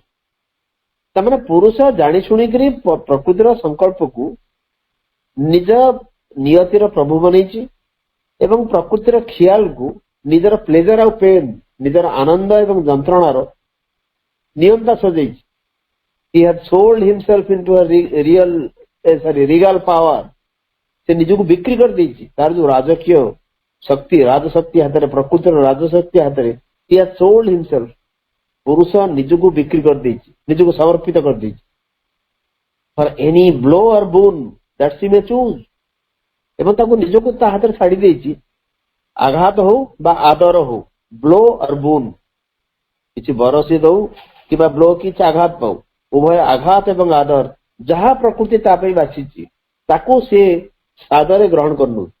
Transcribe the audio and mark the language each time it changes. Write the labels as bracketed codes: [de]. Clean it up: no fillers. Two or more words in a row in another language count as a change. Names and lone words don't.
[or] ତାମାନେ ପୁରୁଷ ଜାଣି ଶୁଣିକରି ପ୍ରକୃତିର ସଂକଳ୍ପକୁ ନିଜ ନିୟତିର ପ୍ରଭୁ ବନେଇଛି ଏବଂ ପ୍ରକୃତିର ଖିଆଲକୁ ନିଜର ପ୍ଲେଜର ଆଉ ପେନ୍, ନିଜର ଆନନ୍ଦ ଏବଂ ଯନ୍ତ୍ରଣାର ନିୟନ୍ତା ସଜେଇଛି. [en] He had sold himself into a regal power. [or] ସେ ନିଜକୁ ବିକ୍ରି କରିଦେଇଛି ତାର ଯୋଉ ରାଜକୀୟ ଶକ୍ତି, ରାଜଶକ୍ତି ହାତରେ, ପ୍ରକୃତିର ରାଜଶକ୍ତି ହାତରେ. [en] He had sold himself. [or] ପୁରୁଷ ନିଜକୁ ବିକ୍ରି କରିଦେଇଛି, ନିଜକୁ ସମର୍ପିତ କରିଦେଇଛି. [en] For any blow or boon that she may choose. [or] ଏବଂ ତାକୁ ନିଜକୁ ତା ହାତରେ ଛାଡି ଦେଇଛି। ଆଘାତ ହଉ ବା ଆଦର ହଉ, [en] blow or boon, [or] କିଛି ବରସି ଦଉ କିମ୍ବା ବ୍ଲୋ କିଛି ଆଘାତ ପାଉ, ଉଭୟ ଆଘାତ ଏବଂ ଆଦର ଯାହା ପ୍ରକୃତି ତା ପାଇଁ ବାଛିଛି ତାକୁ ସେ ସାଦରେ ଗ୍ରହଣ କରିନୁ।